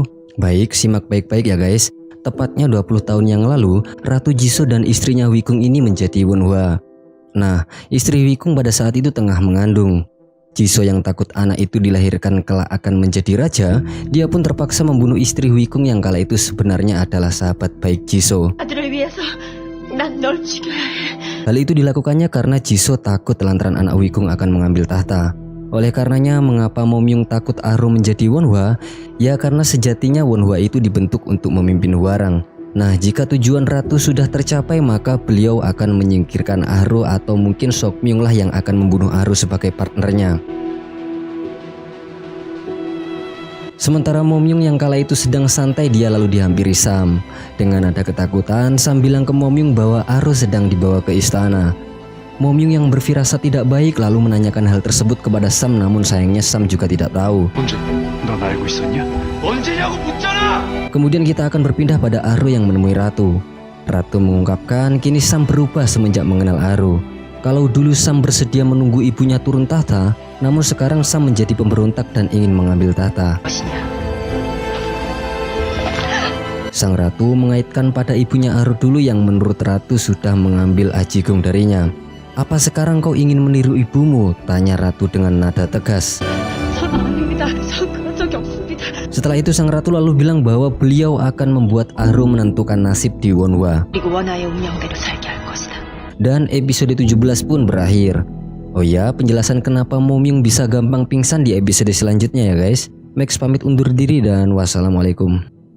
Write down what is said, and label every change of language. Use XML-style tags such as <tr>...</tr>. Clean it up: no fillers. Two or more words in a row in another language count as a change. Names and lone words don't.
<id>Baik, simak baik-baik ya guys. Tepatnya 20 tahun yang lalu, Ratu Jisoo dan istrinya Huikung ini menjadi Wonhwa. Nah, istri Huikung pada saat itu tengah mengandung. Jisoo yang takut anak itu dilahirkan kelak akan menjadi raja, dia pun terpaksa membunuh istri Huikung yang kala itu sebenarnya adalah sahabat baik Jisoo.</id> <ko>아들을 위해서 난 널 죽여야 해.</ko> <id>Hal itu dilakukannya karena Jisoo takut lantaran anak Huikung akan mengambil tahta. Oleh karenanya, mengapa Momyung takut Aro menjadi Wonhwa? Ya karena sejatinya Wonhwa itu dibentuk untuk memimpin Hwarang. Nah, jika tujuan Ratu sudah tercapai, maka beliau akan menyingkirkan Aro atau mungkin Sokmyung lah yang akan membunuh Aro sebagai partnernya. Sementara Momyung yang kala itu sedang santai, dia lalu dihampiri Sam. Dengan ada ketakutan, Sam bilang ke Momyung bahwa Aro sedang dibawa ke istana. Momyung yang berfirasat tidak baik lalu menanyakan hal tersebut kepada Sam, namun sayangnya Sam juga tidak tahu.</id> <ko>언제? 넌 알고 있었냐? 언제냐고 묻잖아.</ko> <id>Kemudian kita akan berpindah pada Aro yang menemui Ratu. Ratu mengungkapkan kini Sam berubah semenjak mengenal Aro. Kalau dulu Sam bersedia menunggu ibunya turun tahta, namun sekarang Sam menjadi pemberontak dan ingin mengambil tahta. Sang Ratu mengaitkan pada ibunya Aro dulu yang menurut Ratu sudah mengambil Ajigung darinya. Apa sekarang kau ingin meniru ibumu? Tanya Ratu dengan nada tegas.</id> <ko>저는 아닙니다. 저 그런 적이 없습니다.</ko> <id>Setelah itu sang Ratu lalu bilang bahwa beliau akan membuat Aro menentukan nasib di Wonhwa.</id> <ko>그리고 원하의 운명대로 살게 할 것이다.</ko> <id>Dan episode 17 pun berakhir. Oh ya, penjelasan kenapa Momyung bisa gampang pingsan di episode selanjutnya ya guys. Max pamit undur diri dan wassalamualaikum.</id>